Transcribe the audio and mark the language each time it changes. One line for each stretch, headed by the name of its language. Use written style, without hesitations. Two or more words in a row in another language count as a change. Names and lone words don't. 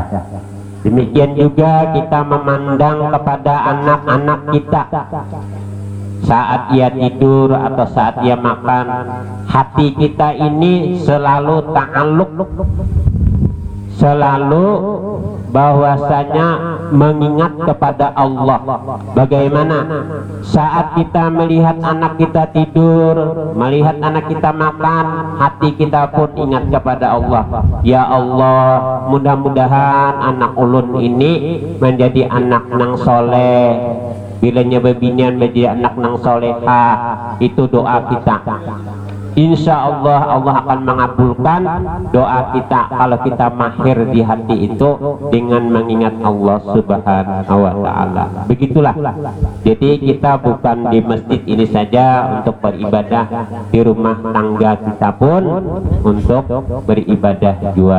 Indonesian: Demikian juga kita memandang kepada anak-anak kita saat ia tidur atau saat ia makan, hati kita ini selalu ta'alluq, selalu bahwasanya mengingat kepada Allah. Bagaimana saat kita melihat anak kita tidur, melihat anak kita makan, hati kita pun ingat kepada Allah.
Arabic: يا الله,
Banjar: mudah-mudahan anak ulun ini menjadi anak nang soleh. Bilanya bebinian menjadi anak nang soleha, itu doa kita.
Arabic: إن شاء الله
Indonesian: Allah akan mengabulkan doa kita kalau kita mahir di hati itu dengan mengingat Allah
Arabic: سبحانه وتعالى.
Indonesian: Begitulah. Jadi kita bukan di masjid ini saja untuk beribadah, di rumah tangga kita pun untuk beribadah juga.